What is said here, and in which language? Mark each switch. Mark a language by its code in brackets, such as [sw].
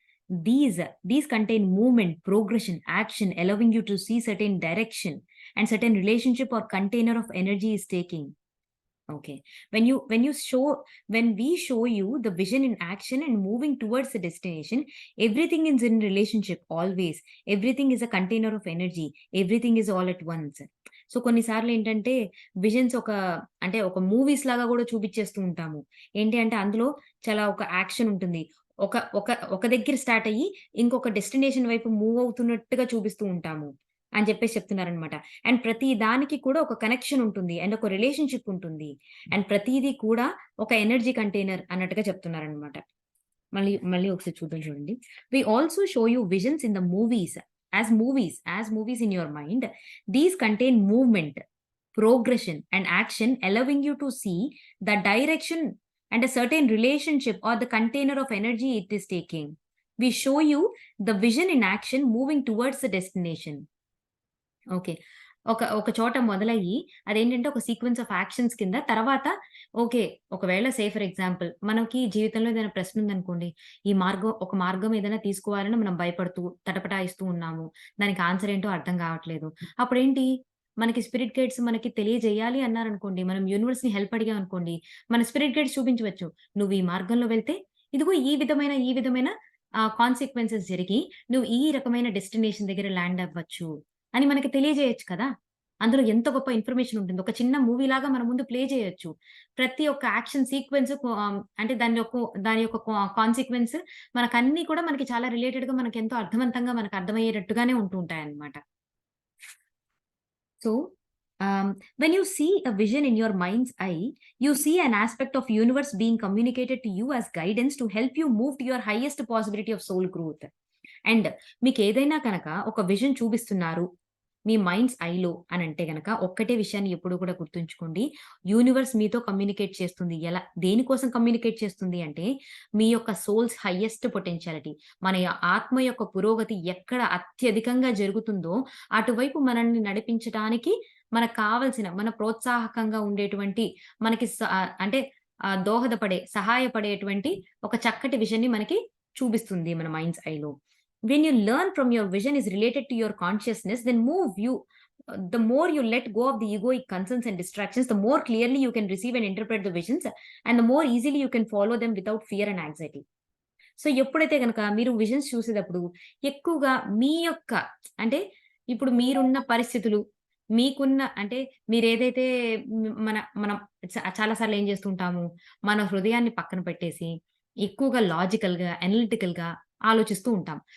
[en] These contain movement, progression, action, allowing you to see certain direction and certain relationship or container of energy is taking. Okay. When we show you the vision in action and moving towards the destination, everything is in relationship always. Everything is a container of energy. Everything is all at once. [te] So కొన్నిసార్లు ఏంటంటే visions అంటే ఒక movies లాగా గూడా చూపిచ్చేస్తూ ఉంటాము. ఏంటి అంటే అందులో చాలా ఒక యాక్షన్ ఉంటుంది. ఒక ఒక ఒక దగ్గర స్టార్ట్ అయ్యి ఇంకొక డెస్టినేషన్ వైపు మూవ్ అవుతున్నట్టుగా చూపిస్తూ ఉంటాము అని చెప్పేసి చెప్తున్నారనమాట. అండ్ ప్రతి దానికి కూడా ఒక కనెక్షన్ ఉంటుంది. అండ్ ఒక రిలేషన్‌షిప్ ఉంటుంది. అండ్ ప్రతీది కూడా ఒక ఎనర్జీ కంటైనర్ అన్నట్టుగా చెప్తున్నారనమాట. మళ్ళీ మళ్ళీ ఒకసారి చూద్దాం చూడండి. [en] We also show you visions in the movies. As movies in your mind. These contain movement, progression and action allowing you to see the direction and a certain relationship or the container of energy it is taking. We show you the vision in action moving towards the destination. [te] Okay. ఒక చోట మొదలయ్యి అదేంటంటే ఒక sequence of actions కింద తర్వాత okay. ఒకవేళ for example మనకి జీవితంలో ఏదైనా ప్రశ్న ఉందనుకోండి. ఒక మార్గం ఏదైనా తీసుకోవాలని మనం భయపడుతూ, తటపటాయిస్తూ ఉన్నాము. దానికి ఆన్సర్ ఏంటో అర్థం కావట్లేదు. అప్పుడేంటి మనకి స్పిరిట్ గైడ్స్ మనకి తెలియజేయాలి అన్నారనుకోండి. మనం యూనివర్స్‌ని హెల్ప్ అడిగామనుకోండి. మన స్పిరిట్ గైడ్స్ చూపించవచ్చు. నువ్వు ఈ మార్గంలో వెళ్తే ఇదిగో ఈ విధమైన కాన్సీక్వెన్సెస్ జరిగి నువ్వు ఈ రకమైన డెస్టినేషన్ దగ్గర ల్యాండ్ అవ్వచ్చు. అని మనకి తెలియజేయొచ్చు కదా! అందులో ఎంత గొప్ప ఇన్ఫర్మేషన్ ఉంటుంది. ఒక చిన్న మూవీలాగా మన ముందు ప్లే చేయొచ్చు. ప్రతి ఒక్క యాక్షన్ సీక్వెన్స్ అంటే దాని యొక్క కాన్సీక్వెన్స్ మనకన్నీ కూడా మనకి చాలా రిలేటెడ్‌గా మనకెంతో అర్థవంతంగా మనకు అర్థమయ్యేటట్టుగానే ఉంటూ ఉంటాయన్నమాట. [en] So, when you see a vision in your mind's eye, you see an aspect of universe being communicated to you as guidance to help you move to your highest possibility of soul growth. [te] And మీకేదైనా కనక ఒక vision చూపిస్తున్నారు. మీ minds ఐలో అనంటే గనక ఒక్కటే విషయాన్ని ఎప్పుడూ కూడా గుర్తుంచుకోండి. యూనివర్స్ మీతో కమ్యూనికేట్ చేస్తుంది. దేనికోసం కమ్యూనికేట్ చేస్తుంది అంటే, మీ యొక్క సోల్స్ హైయెస్ట్ పొటెన్షియాలిటీ. ఆత్మ యొక్క పురోగతి ఎక్కడ అత్యధికంగా జరుగుతుందో, అటువైపు మనల్ని నడిపించటానికి మనకు కావాల్సిన మన ప్రోత్సాహకంగా ఉండేటువంటి మనకి అంటే సహాయపడేటువంటి ఒక చక్కటి విజన్‌ని మనకి చూపిస్తుంది మన minds ఐలో. [en] When you learn from your vision is related to your consciousness, then the more you let go of the egoic concerns and distractions, the more clearly you can receive and interpret the visions, and the more easily you can follow them without fear and anxiety. [te] So ఎప్పుడైతే గనక మీరు visions చూసేటప్పుడు ఎక్కువగా మీ యొక్క అంటే ఇప్పుడు మీరున్న పరిస్థితులు, అంటే మీరేదైతే మనం చాలా సార్లు ఏం చేస్తుంటాము, మన హృదయాన్ని పక్కన పెట్టేసి ఎక్కువగా లాజికల్‌గా, అనలిటికల్‌గా ఆలోచిస్తూ ఉంటాం.